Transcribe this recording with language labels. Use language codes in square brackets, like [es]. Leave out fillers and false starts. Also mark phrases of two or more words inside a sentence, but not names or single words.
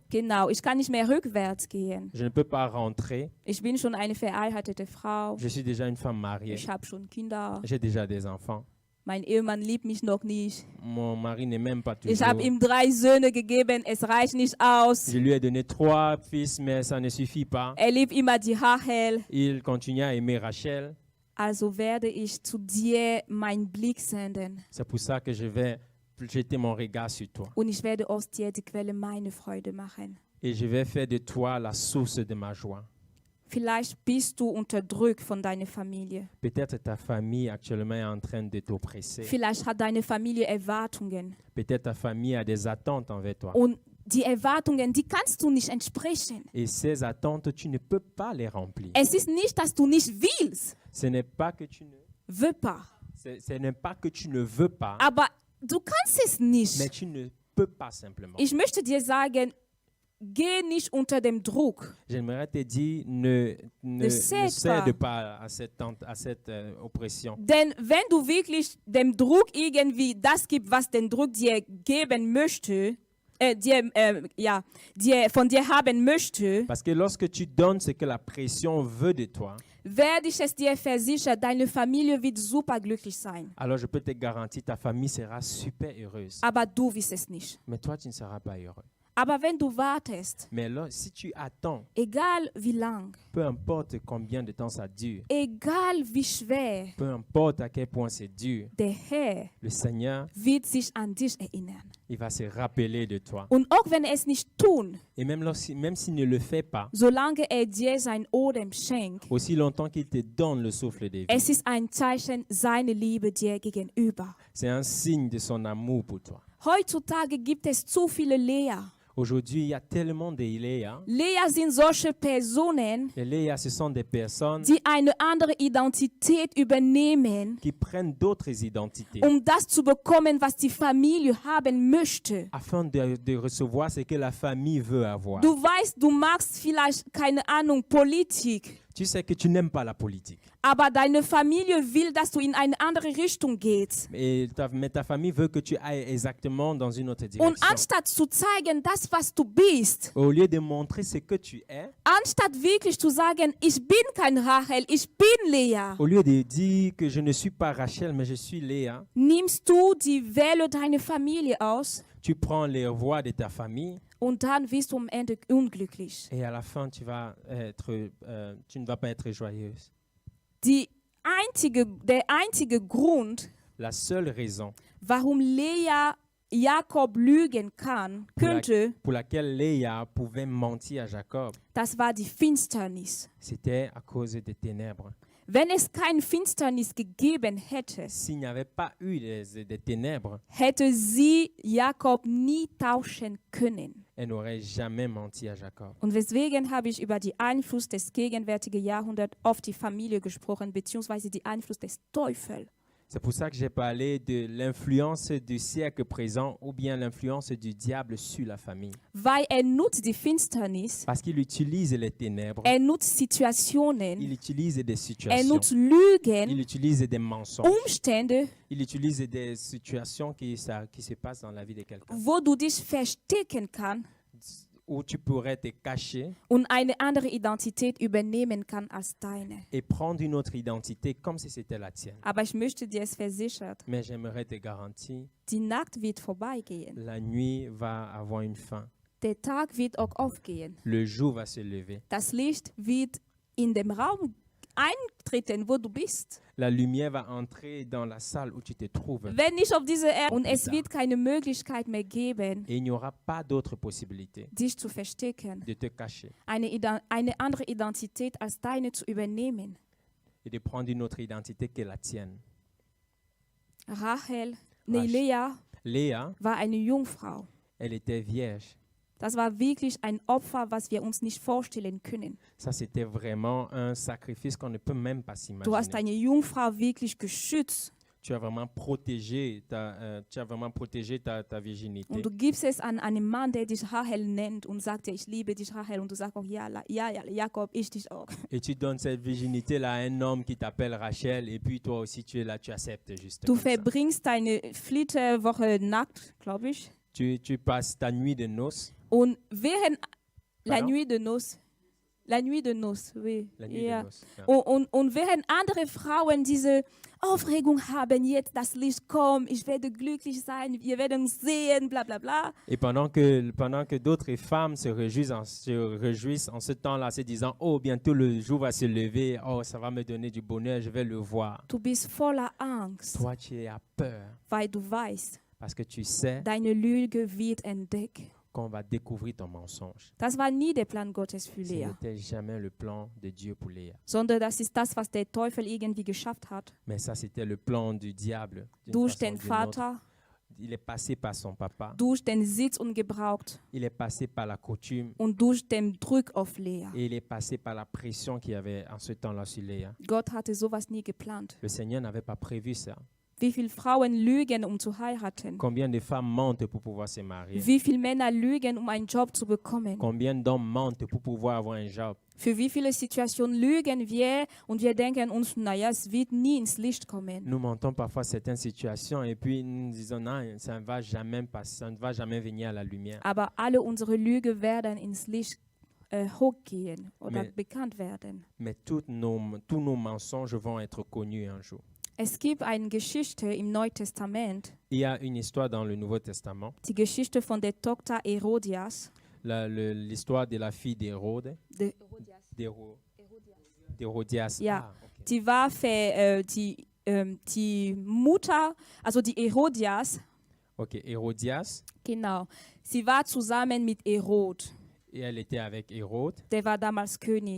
[de] Genau, ich kann nicht mehr rückwärts gehen. [fr] Je ne peux pas rentrer. [de] Ich bin schon eine verheiratete Frau. [fr] Je suis déjà une femme mariée. [de] Ich habe schon Kinder. [fr] J'ai déjà des enfants. [de] Mein Ehemann liebt mich noch nicht. [fr] Mon mari n'est même pas [de] Ich [fr] toujours. [de] habe ihm 3 Söhne gegeben, es reicht nicht aus. [fr] Je lui ai donné 3 fils, mais ça ne suffit pas. [de] Er liebt immer die Rachel. [fr] Il continue à aimer Rachel. [de] Also werde ich zu dir meinen Blick senden. [fr] C'est pour ça que je vais jeter mon regard sur toi. [de] Und ich werde aus dir die Quelle meiner Freude machen. [fr] Et je vais faire de toi la source de ma joie. [de] Vielleicht bist du unterdrückt von deiner Familie. [fr] Peut-être ta famille actuellement est en train de t'oppresser. [de] Vielleicht hat deine Familie Erwartungen. [fr] Peut-être ta famille a des attentes envers toi. [de] Und die Erwartungen, die kannst du nicht entsprechen. [fr] Et ces attentes, tu ne peux pas les remplir. [de] Es ist nicht, dass du nicht willst. [fr] Ce n'est pas que tu ne, Veux pas. ce n'est pas que tu ne veux pas, [de] Aber du kannst es [fr] mais [de] nicht. [fr] tu ne peux pas simplement. [de] Ich möchte dir sagen, geh nicht unter dem Druck. [fr] J'aimerais te dire, ne cède pas à cette oppression. [de] Denn wenn du wirklich dem Druck irgendwie das gibst, was den Druck dir geben möchte, von dir haben möchte, [fr] Parce que lorsque tu donnes ce que la pression veut de toi, [de] werde ich es dir versichern, deine Familie wird superglücklich sein. [fr] alors je peux te garantir, ta famille sera super heureuse. [de] Aber du wirst es nicht. [fr] Mais toi, tu ne seras pas heureux. [de] Aber wenn du wartest, [fr] Mais là, si tu attends, [de] egal wie lang, [fr] peu importe combien de temps ça dure, [de] egal wie schwer, [fr] peu importe à quel point c'est dur, [de] der Herr [fr] le Seigneur, [de] wird sich an dich erinnern. [fr] il va se rappeler de toi. [de] Und auch wenn er es nicht tun, [fr] Et même s'il ne le fait pas, [de] solange er dir sein Odem schenkt, [fr] aussi longtemps qu'il te donne le souffle de vie, [de] es ist ein Zeichen seiner Liebe dir gegenüber. [fr] c'est un signe de son amour pour toi. [de] Heutzutage gibt es zu viele Lea. [fr] Aujourd'hui, il y a tellement de Léa. [de] Lea sind solche Personen, [fr] Les Léa, ce sont des personnes [de] die eine andere Identität übernehmen, [fr] qui prennent d'autres identités [de] das zu bekommen, was die Familie haben möchte. [fr] afin de recevoir ce que la famille veut avoir. [de] Du weißt, du magst vielleicht, keine Ahnung, Politik, [fr] Tu sais que tu n'aimes pas la politique. [de] aber deine Familie will, dass du in eine andere Richtung gehst. [fr] Mais ta famille veut que tu ailles exactement dans une autre [de] Und [fr] direction. [de] anstatt zu zeigen, das, was du bist, [fr] Au lieu de montrer ce que tu es, [de] anstatt wirklich zu sagen, ich bin kein Rachel, ich bin Lea, [fr] au lieu de dire que je ne suis pas Rachel, mais je suis Léa, [de] nimmst du die Welle deiner Familie aus [fr] tu prends les voix de ta famille [de] und dann wirst du am Ende unglücklich. [fr] et à la fin, tu ne vas pas être joyeuse. [de] Der einzige Grund, [fr] La seule raison [de] warum Lea Jakob lügen könnte, [fr] pour laquelle Léa pouvait mentir à Jacob, [de] das war die Finsternis. [fr] c'était à cause des ténèbres. [de] Wenn es keine Finsternis gegeben hätte, [fr] S'il n'y avait pas eu des ténèbres, [de] hätte sie Jakob nie tauschen können. [fr] elle n'aurait jamais menti à Jacob. [de] Und deswegen habe ich über den Einfluss des gegenwärtigen Jahrhunderts auf die Familie gesprochen, beziehungsweise den Einfluss des Teufels. [fr] C'est pour ça que j'ai parlé de l'influence du siècle présent ou bien l'influence du diable sur la famille. [de] Weil nutzt die Finsternis, [fr] Parce qu'il utilise les ténèbres, [de] nutzt Situationen, [fr] il utilise des [de] nutzt [fr] situations, [de] Lügen, [fr] il utilise des mensonges, [de] Umstände, [fr] il utilise des situations qui se passent dans la vie de quelqu'un, [de] wo du dich verstecken kannst [fr] où tu pourrais te cacher [de] und eine andere Identität übernehmen kann als deine. [fr] et prendre une autre identité comme si c'était la tienne. [de] Aber ich möchte dir es versichern, [fr] Mais j'aimerais te garantir, [de] die Nacht wird vorbeigehen. [fr] la nuit va avoir une fin. [de] Der Tag wird auch aufgehen. [fr] Le jour va se lever. [de] Das Licht wird in dem Raum eintreten, wo du bist. [fr] La lumière va entrer dans la salle où tu te trouves. [de] Wenn nicht auf diese Erde und es Da. wird keine Möglichkeit mehr geben, [fr] Et il n'y aura pas d'autre possibilité [de] dich zu verstecken, [fr] de te cacher [de] eine andere Identität als deine zu übernehmen. [fr] et de prendre une autre identité que la tienne. [de] Rachel, Lea [fr] Léa, [de] war eine Jungfrau. [fr] elle était vierge. [de] Das war wirklich ein Opfer, was wir uns nicht vorstellen können. [fr] Ça, c'était vraiment un sacrifice qu'on ne peut même pas [de] Du hast [fr] s'imaginer. [de] deine Jungfrau wirklich geschützt [fr] Tu as vraiment protégé ta virginité. [de] und du gibst es an einen Mann, der dich Rachel nennt und sagt dir, ich liebe dich Rachel und du sagst auch, ja, Jakob, ich dich auch. [fr] Et tu donnes cette virginité-là à un homme qui t'appelle Rachel, et puis toi aussi tu es là, tu acceptes juste [de] Du [fr] comme ça. [de] verbringst deine Flitterwoche nackt, glaube ich, [fr] Tu passes ta nuit de noces. [de] und während la [fr] Pardon? nuit de noces, oui. La nuit [de] Ja. [fr] de noces. [de] Ja. Und während andere Frauen diese Aufregung haben, jetzt das Licht kommt, ich werde glücklich sein, wir werden uns sehen, bla bla bla. [fr] Et pendant que d'autres femmes se réjouissent en ce temps-là, se disant, oh, bientôt le jour va se lever, oh, ça va me donner du bonheur, je vais le voir. [de] Du bist voller Angst, [fr] Toi, tu as peur [de] weil du weißt, [fr] parce que tu sais [de] deine Lüge wird entdeckt. [fr] qu'on va découvrir ton mensonge. [de] Das war nie der Plan Gottes für [fr] Ce [de] Lea, [fr] n'était jamais le plan de Dieu pour Léa. [de] sondern das ist das, was der Teufel irgendwie geschafft hat. [fr] Mais ça, c'était le plan du diable. d'une [de] Durch [fr] façon [de] den [fr] ou d'une autre. [de] Vater, [fr] Il est passé par son papa. [de] durch den Sitz und Gebraucht [fr] Il est passé par la coutume. [de] und durch den Druck auf Lea. [fr] Et il est passé par la pression qu'il y avait en ce temps-là sur Léa. [de] Gott hatte sowas nie geplant. [fr] Le Seigneur n'avait pas prévu ça. [de] Wie viele Frauen lügen, um zu heiraten? [fr] Combien de femmes mentent pour pouvoir se marier? [de] Wie viele Männer lügen, um einen Job zu bekommen? [fr] Combien d'hommes mentent pour pouvoir avoir un job? [de] Für wie viele Situationen lügen wir und wir denken uns, naja, es wird nie ins Licht kommen. [fr] Nous mentons parfois certaines situations et puis nous disons non, ça ne va jamais passer, ça ne va jamais venir à la lumière. [de] Aber alle unsere Lügen werden ins Licht hochgehen oder [fr] Mais- [de] bekannt werden. [fr] Mais tous nos mensonges vont être connus un jour. [de] Es gibt eine Geschichte im Neuen Testament, [fr] Il y a une histoire dans le Nouveau Testament, [de] die Geschichte von der Tochter Herodias. [fr] l'histoire de la fille d'Hérode, De, d'Hérodias. [de] Ja. [fr] Ah, ok. [de] die war die Mutter, also die Herodias, [fr] Ok, Hérodias, [de] genau, sie war zusammen mit Herod, [fr] et elle était avec Hérode, [de] der war damals König.